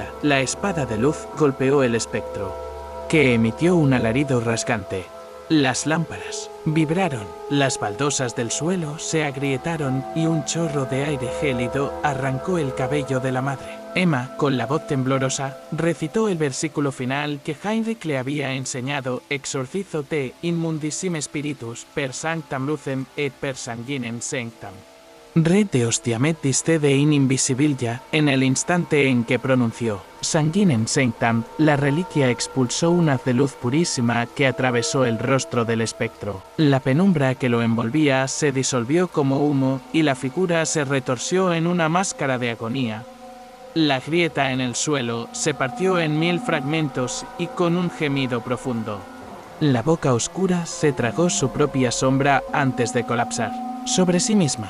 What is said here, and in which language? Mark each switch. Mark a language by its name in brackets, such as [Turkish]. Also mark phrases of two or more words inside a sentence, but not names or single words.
[Spanish] La espada de luz golpeó el espectro, que emitió un alarido rasgante. Las lámparas vibraron, las baldosas del suelo se agrietaron y un chorro de aire gélido arrancó el cabello de la madre. Emma, con la voz temblorosa, recitó el versículo final que Heinrich le había enseñado: [Latin] «Exorcizo te immundissime spiritus per sanctam lucem et per sanguinem sanctam. Rete hostiamet distede in invisibilia». [Spanish] En el instante en que pronunció [Latin] «sanguinem sanctam», [Spanish] la reliquia expulsó un haz de luz purísima que atravesó el rostro del espectro. La penumbra que lo envolvía se disolvió como humo y la figura se retorció en una máscara de agonía. La grieta en el suelo se partió en 1000 fragmentos y con un gemido profundo, la boca oscura se tragó su propia sombra antes de colapsar sobre sí misma.